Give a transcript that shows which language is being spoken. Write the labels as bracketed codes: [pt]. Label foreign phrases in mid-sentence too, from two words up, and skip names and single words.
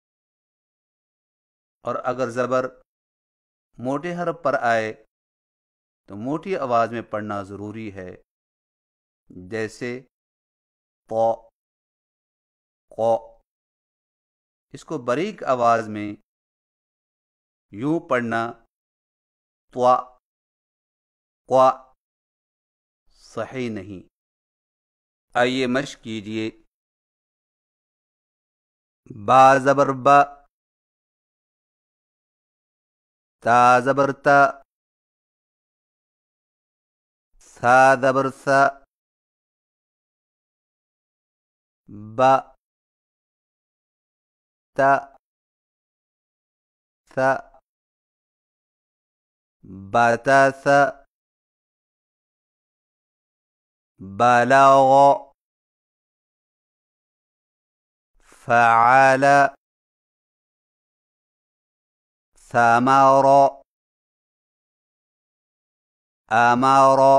[ur] اور اگر زبر موٹے حرف پر آئے تو موٹی آواز میں پڑھنا ضروری ہے، جیسے طا، قا۔ اس کو باریک آواز میں یوں پڑھنا طوا، قوا صحیح نہیں۔ آئیے مشق کیجئے۔ با زبر با، تا زبر تا، ثا زبر ثا، با، تا، ثا، باتا ثا، بلاغ، فعال، ثمر، امر،